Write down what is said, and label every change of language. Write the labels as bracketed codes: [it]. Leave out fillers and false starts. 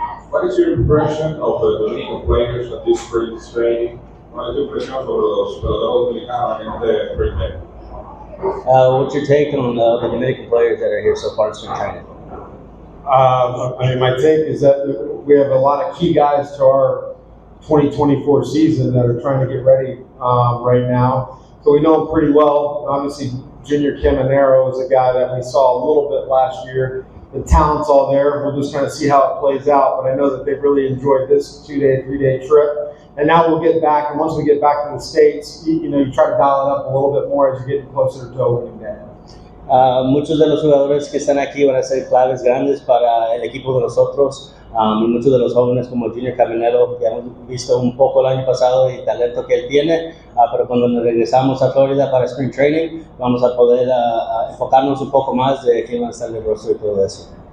[en] What is your impression of the Dominican players at this spring training? [es] ¿Cuál es tu impresión sobre los peloteros dominicanos en este spring training? [en] What's your take on the Dominican players that are here so far in spring training? My take is that we have a lot of key guys to our 2024 season that are trying to get ready right now. So we know him pretty well. Obviously, Junior Caminero is a guy that we saw a little bit last year. The talent's all there. We'll just kind of see how it plays out. But I know that they've really enjoyed this 2-day, 3-day trip. And now we'll get back. And once we get back to the States, you try to dial it up a little bit more as you're getting closer to opening day. [es] Muchos de los jugadores que están aquí van a ser claves grandes para el equipo de nosotros. Y muchos de los jóvenes como Junior Caminero, que hemos visto un poco el año pasado y el talento que él tiene, pero cuando nos regresamos a Florida para Spring Training, vamos a poder enfocarnos un poco más de quién va a estar en el rostro y todo eso.